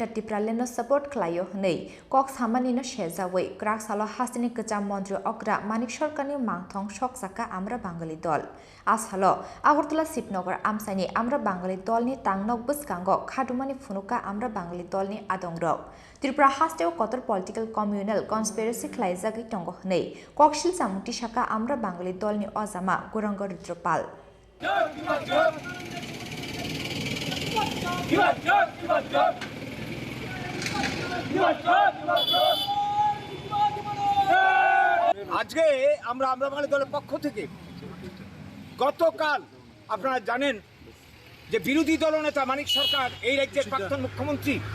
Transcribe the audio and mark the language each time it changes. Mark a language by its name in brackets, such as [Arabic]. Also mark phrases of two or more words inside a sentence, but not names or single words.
[Kok Borok] Tipraland no support Khlaio nei kok Samani no shejawei krak salo hastini kacha mantri okra Manik Sarkarni Mangthong Sokchakha Amra Bangali dol ashalo Agartala Sipnagar amsani Amra Bangali dol ni tangnok buskango khadumani phunuka Amra Bangali dol ni adongrok Tripura hastew kotor [English] political communal conspiracy [Kok Borok] khlaijagi tongo nei koksil samungti shaka Amra Bangali dol ni ozama Gorongo Rudrapal [Bangla] আজকে আমরা বাঙালি দলের পক্ষ থেকে গতকাল আপনারা জানেন যে বিরোধী দলনেতা মানিক সরকার এই রাজ্যের প্রাক্তন মুখ্যমন্ত্রী